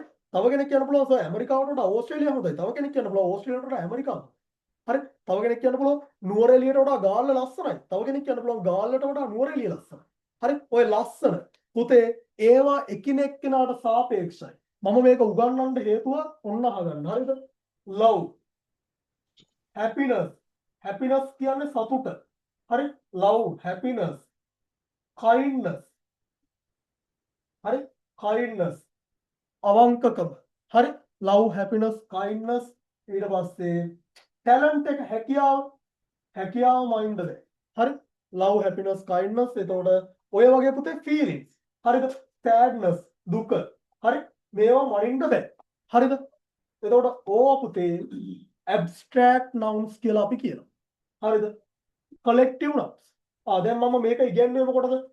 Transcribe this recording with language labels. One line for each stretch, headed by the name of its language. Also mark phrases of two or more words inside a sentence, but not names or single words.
Sinhala: තව කෙනෙක් කියන්න පුළුවන් සර් ඇමරිකාවට වඩා ඕස්ට්‍රේලියාව හොඳයි. තව කෙනෙක් කියන්න පුළුවන් ඕස්ට්‍රේලියාවට වඩා ඇමරිකාව. හරි? තව කෙනෙක් කියන්න පුළුවන් නුවරඑළියට වඩා ගාල්ල ලස්සනයි. තව කෙනෙක් කියන්න පුළුවන් ගාල්ලට වඩා නුවරඑළිය ලස්සනයි. හරි? ඔය ලස්සන පුතේ ඒවා එකිනෙක කෙනාට සාපේක්ෂයි. මම මේක උගන්වන්න හේතුව ඔන්න අහගන්න. හරිද?
English: love happiness happiness
Sinhala: කියන්නේ සතුට. හරි?
English: love happiness kindness හරි?
Sinhala: kindness අවංකකම. හරි?
English: love happiness kindness
Sinhala: ඊට පස්සේ talent එක හැකියාව mind එක. හරි?
English: love happiness kindness
Sinhala: එතකොට ඔය වගේ පුතේ feelings. හරිද? sadness දුක. හරි? මේවා මනින්න බෑ. හරිද? එතකොට ඕවා පුතේ
English: abstract nouns
Sinhala: කියලා අපි කියනවා. හරිද?
English: collective nouns.
Sinhala: දැන් මම මේක ඉගෙනුවේ මොකටද?